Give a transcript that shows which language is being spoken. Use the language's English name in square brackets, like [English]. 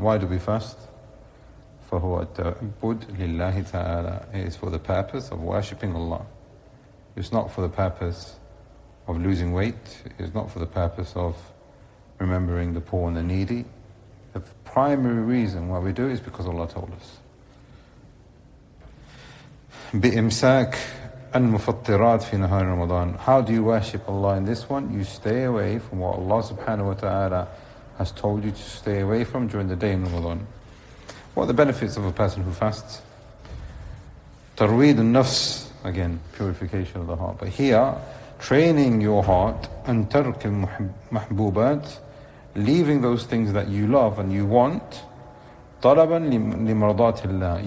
[English] Why do we fast? [Arabic] فهو التعبد لله تعالى. [English] It is for the purpose of worshipping Allah. It's not for the purpose of losing weight. It's not for the purpose of remembering the poor and the needy. The primary reason why we do it is because Allah told us. [Arabic] بإمساك المفطرات في نهار رمضان. [English] How do you worship Allah in this one? You stay away from what Allah subhanahu wa ta'ala has told you to stay away from during the day in Ramadan. What are the benefits of a person who fasts? [Arabic] Tarweed al-nafs, [English] again, purification of the heart. But here, training your heart, and [Arabic] tarq al-mahbubat, [English] leaving those things that you love and you want, [Arabic] talaban limardatillah.